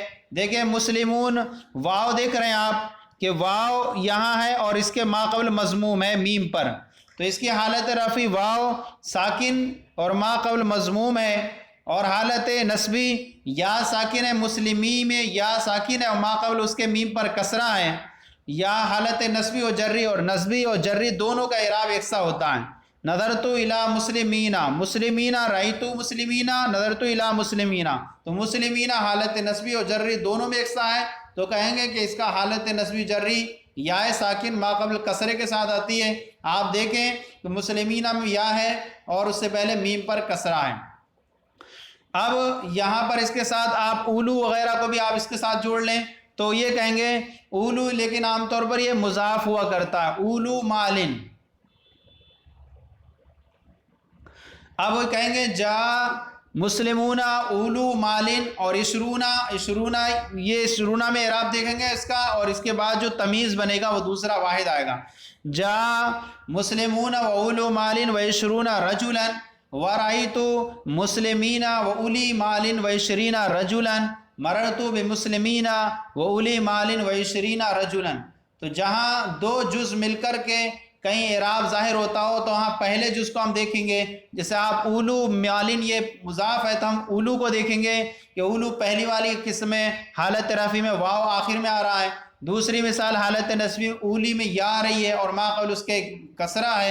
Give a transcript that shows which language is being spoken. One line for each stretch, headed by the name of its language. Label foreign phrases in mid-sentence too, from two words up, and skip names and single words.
Urdu: دیکھیں مسلمون واو دیکھ رہے ہیں آپ کہ واو یہاں ہے اور اس کے ما قبل مضموم ہے میم پر، تو اس کی حالت رفع واو ساکن اور ما قبل مضموم ہے، اور حالت نصبی یا ساکن ہے، مسلمی میں یا ساکن ہے اور ما قبل اس کے میم پر کسرہ ہے. یا حالت نصبی و جری، اور نصبی اور جری دونوں کا اعراب یکساں ہوتا ہے.
Arabic: نظرت الی مسلمین، مسلمین رأیت مسلمین، نظرت الی مسلمین،
Urdu: تو مسلمین حالت نصبی اور جری دونوں میں یکساں ہے، تو کہیں گے کہ اس کا حالت نصبی جری یا ساکن ما قبل کسرے کے ساتھ آتی ہے. آپ دیکھیں کہ مسلمین میں یا ہے اور اس سے پہلے میم پر کسرہ ہے. اب یہاں پر اس کے ساتھ آپ اولو وغیرہ کو بھی آپ اس کے ساتھ جوڑ لیں تو یہ کہیں گے اولو، لیکن عام طور پر یہ مضاف ہوا کرتا ہے،
Arabic: اولو مالن.
Urdu: اب وہ کہیں گے
Arabic: جا مسلمون اولو مالن،
Urdu: اور عشرونہ یہ عشرونہ میں اعراب دیکھیں گے اس کا، اور اس کے بعد جو تمیز بنے گا وہ دوسرا واحد آئے گا.
Arabic: جا مسلمون و اولو مالن و عشرون رجلا ورأیت مسلمین و اولی مالن و عشرین رجلا مررت بمسلمین و اولی مالن و عشرین رجلا.
Urdu: تو جہاں دو جز مل کر کے کہیں اعراب ظاہر ہوتا ہو تو وہاں پہلے جز کو ہم دیکھیں گے. جیسے آپ
Arabic: اولو مالن
Urdu: یہ مضاف ہے تو ہم اولو کو دیکھیں گے کہ اولو پہلی والی قسم میں حالت رفع میں واو آخر میں آ رہا ہے. دوسری مثال حالت نصبی اولی میں یا آ رہی ہے اور ما قبل اس کے کسرہ ہے.